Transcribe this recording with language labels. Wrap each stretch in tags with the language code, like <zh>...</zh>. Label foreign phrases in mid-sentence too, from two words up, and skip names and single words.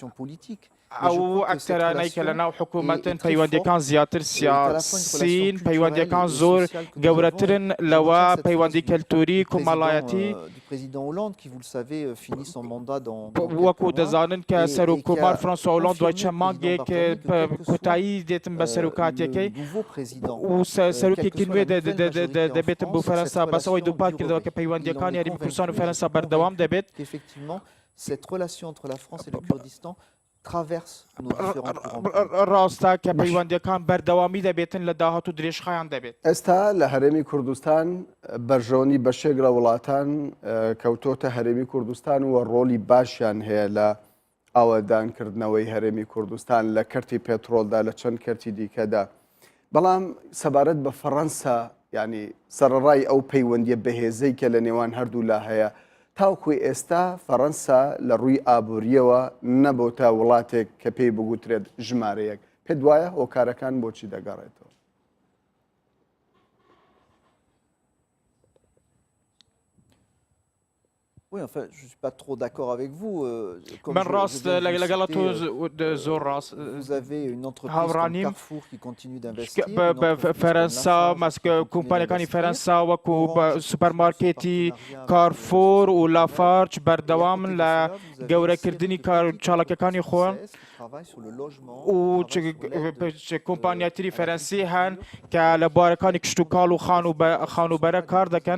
<ckb>ئەو ئەکتەرانەی کە لە ناو حکوومەتن پەیوەندیەکان زیاتر سیاسین پەیوەندیەکان زۆر گەورەترن لەوە پەیوەندی کەلتوری کۆمەڵایەتی وەکو دەزانن کە سەرۆکۆمار فرانسوا هۆڵاند دوای چەند مانگێک کۆتایی دێتن بە سەرۆکاتیەکەی و سەرۆکێکی نوێ دەبێتن بۆ فەرەنسا بەسەوەی دووپات کردەوە کە پەیوەندیەکانی یاریمی کوردستان و فەرەنسا بەردەوام دەبێت.</ckb> <fr>Cette relation entre la France et le Kurdistan traverse nos différents courants.</fr> <ckb>ڕاستە کە پەیوەندیەکان بەردەوامی دەبێتن لە داهاتوو درێژخایان دەبێت. ئێستا لە هەرێمی کوردستان بەرژەوەنی بەشێک لە وڵاتان کەوتۆتە هەرێمی کوردستان و ڕۆلی باشیان هەیە لە ئاوەدانکردنەوەی هەرێمی کوردستان لە کەرتی پێترۆلدا لە چەند کەرتی دیکەدا. بەڵام سەبارەت بە فەڕەنسا ینی سەرڕای ئەو پەیوەندیە بەهێزەی کە لە نێوان هەردوو لا هەیە تاوکوی ئێستا فەڕەنسا لە ڕووی ئابوووریەوە نەبووتە وڵاتێک کە پێی بگوترێت ژمارەیەک پێ دوایە هۆکارەکان بۆچی دەگەڕێتەوە؟</ckb> <fr>Oui, enfin, je ne suis pas trop d'accord avec vous.</fr> <ckb>من ڕاست لەگەڵ تۆ زۆر ڕاست.</ckb> <fr>Vous avez une entreprise comme Carrefour qui continue d'investir.</fr> <ckb>فەرەنسا کۆمپانیەکانی فەرەنسا وەکو سوپەرمارکێتی کارفۆر و لافارچ بەردەوامن لە گەورەکردنی چاڵەکەکانی خۆن و کۆمپانیاتری فەرەنسی هەن کە لە بوارەکانی کشت و کاڵ و خانوبەرە کار دەکەن.</ckb>